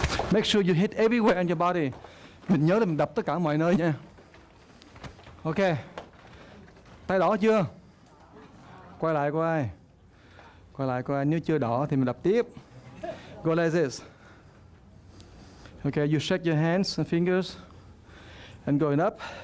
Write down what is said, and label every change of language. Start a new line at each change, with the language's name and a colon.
English: Make sure you hit everywhere in your body.
Vietnamese: Mình nhớ là mình đập tất cả mọi nơi nha. Ok. Tay đỏ chưa? Quay lại coi. Quay lại coi, nếu chưa đỏ thì mình đập tiếp.
English: Go like this. Okay, you shake your hands and fingers and going up.